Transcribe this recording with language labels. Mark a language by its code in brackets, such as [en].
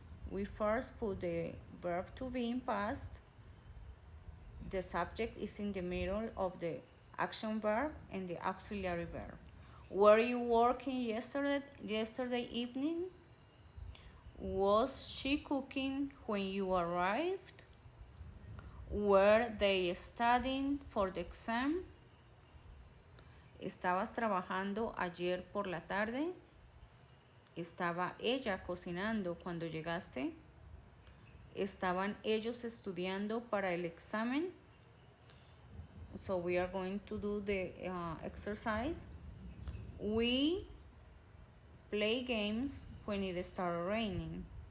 [en] We first put the verb to be in past. The subject is in the middle of the action verb and the auxiliary verb. Were you working yesterday evening? Was she cooking when you arrived? Were they studying for the exam? [es] ¿Estabas trabajando ayer por la tarde? ¿Estaba ella cocinando cuando llegaste? ¿Estaban ellos estudiando para el examen? [en] So we are going to do the exercise. We play games when it started raining.